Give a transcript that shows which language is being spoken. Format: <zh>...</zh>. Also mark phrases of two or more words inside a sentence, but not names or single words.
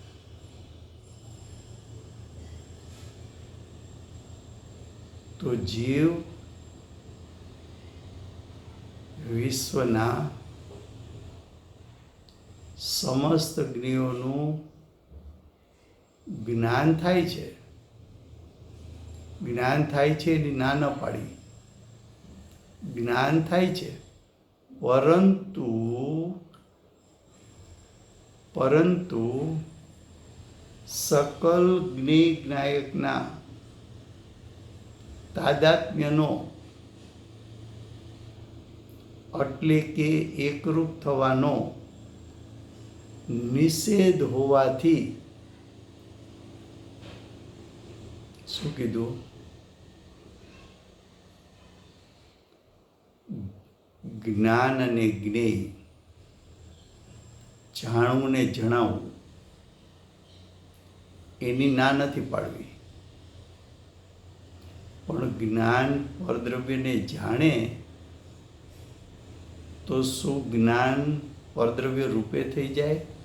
<gu>તો જીવ વિશ્વના સમસ્ત જ્ઞેયોનું જ્ઞાન થાય છે। જ્ઞાન થાય છે એની ના ન પાડી, જ્ઞાન થાય છે, પરંતુ સકલ જ્ઞેય જ્ઞાયકના તાદાત્મ્યનો એટલે કે એકરૂપ થવાનો નિષેધ હોવાથી શું કીધું? જ્ઞાન અને જ્ઞેય, જાણવું ને જણાવવું, એની ના નથી પાડવી, પણ જ્ઞાન પરદ્રવ્યને જાણે તો શું જ્ઞાન પરદ્રવ્ય રૂપે થઈ જાય?</gu>